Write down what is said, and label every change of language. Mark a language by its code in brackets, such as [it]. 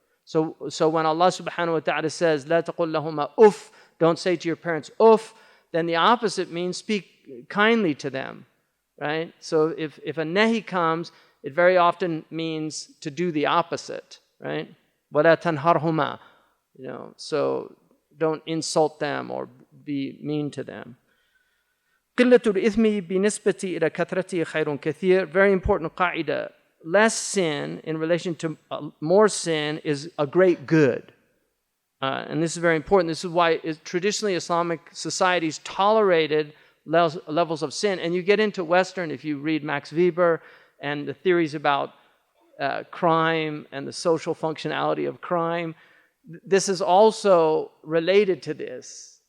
[en] So when Allah subhanahu wa ta'ala says, [ar] لا تقل لهما أف, [en] don't say to your parents [ar] أف, [en] then the opposite means speak kindly to them, right? So if a nahi comes, it very often means to do the opposite, right? [ar] ولا تنهرهما, [en] so don't insult them or be mean to them. [ar] قلة الإثم بنسبة إلى كثرته خير كثير. [en] Very important qaida. Less sin in relation to more sin is a great good. And this is very important. This is why traditionally Islamic societies tolerated levels of sin. And you get into Western, if you read Max Weber and the theories about crime and the social functionality of crime, this is also related to this.